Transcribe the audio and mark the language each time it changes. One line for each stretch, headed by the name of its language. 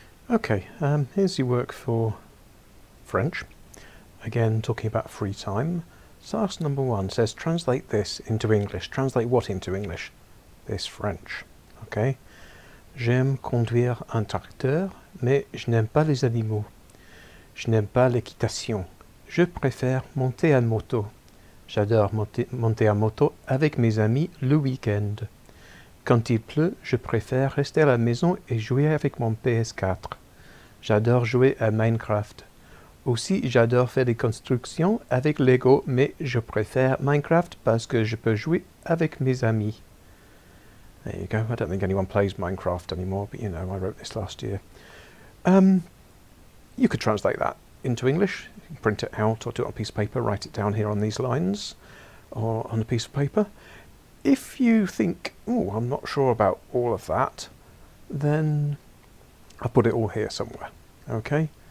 English: Okay, here's your work for French. Again, talking about free time. Task number 1 says translate this into English. Translate what into English? This French. Okay.
French: J'aime conduire un tracteur, mais je n'aime pas les animaux. Je n'aime pas l'équitation. Je préfère monter à moto. J'adore monter à moto avec mes amis le week-end. Quand il pleut, je préfère rester à la maison et jouer avec mon PS4. J'adore jouer à Minecraft. Aussi, j'adore faire des constructions avec Lego, mais je préfère Minecraft parce que je peux jouer avec mes amis.
English: There you go. I don't think anyone plays Minecraft anymore, but you know, I wrote this last year. You could translate that into English. You can print it out or do it on a piece of paper, write it down here on these lines or on a piece of paper. If you think, oh, I'm not sure about all of that, then I'll put it all here somewhere. Okay?